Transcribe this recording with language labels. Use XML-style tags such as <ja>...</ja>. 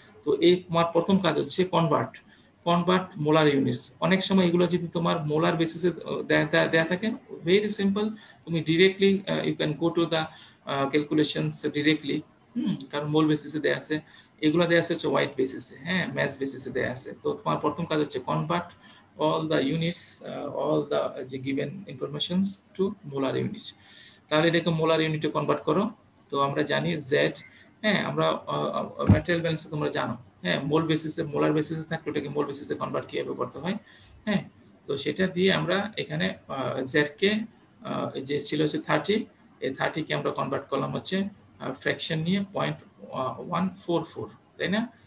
<bn>তো এই তোমার প্রথম কাজ হচ্ছে কনভার্ট মোলার ইউনিটস। অনেক সময় এগুলো যদি তোমার মোলার বেসিসে দেয়া থাকে, ভেরি সিম্পল, তুমি directly</bn> <en>You can go to the calculations directly.</en> <bn>কারণ মোল বেসিসে দেয়া আছে, এগুলো দেয়া আছে হচ্ছে ওয়াইট বেসিসে, হ্যাঁ, ম্যাথ বেসিসে দেয়া আছে। তো তোমার প্রথম কাজ হচ্ছে</bn> <en>Convert all the units, all the given informations to molar unit।</en> <bn>তাহলে এটাকে মোলার ইউনিটে কনভার্ট করো। তো আমরা জানি জেড, হ্যাঁ, আমরা ম্যাটেরিয়াল ব্যালেন্সে তোমরা জানো, হ্যাঁ, মোল বেসিসে, মোলার বেসিসে থাকলে ওটাকে মোল বেসিসে কনভার্ট কিভাবে করতে হয়। হ্যাঁ, তো সেটা দিয়ে আমরা এখানে জেড কে যে ছিল হচ্ছে 30, এই 30 কে আমরা কনভার্ট করলাম হচ্ছে ফ্র্যাকশন নিয়ে 0.144, তাই না?</bn>